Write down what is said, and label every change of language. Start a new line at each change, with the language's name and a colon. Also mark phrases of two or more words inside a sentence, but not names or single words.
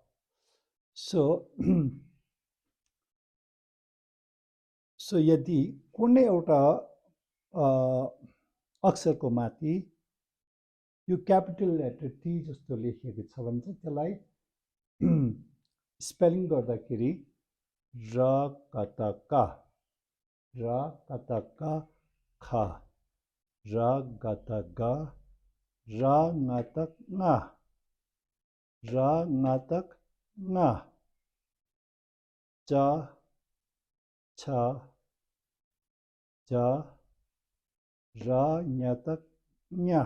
Nepali: सो यदि कुनै एउटा अक्षरको माथि यो
English: capital letter
Nepali: टी जस्तो लेखिएको छ भने चाहिँ त्यसलाई स्पेलिङ गर्दाखेरि र कता का. र कता का खा. र गता गा. र ngतक nga. र ngतक nga. च. छ. ज. र ngतक nya.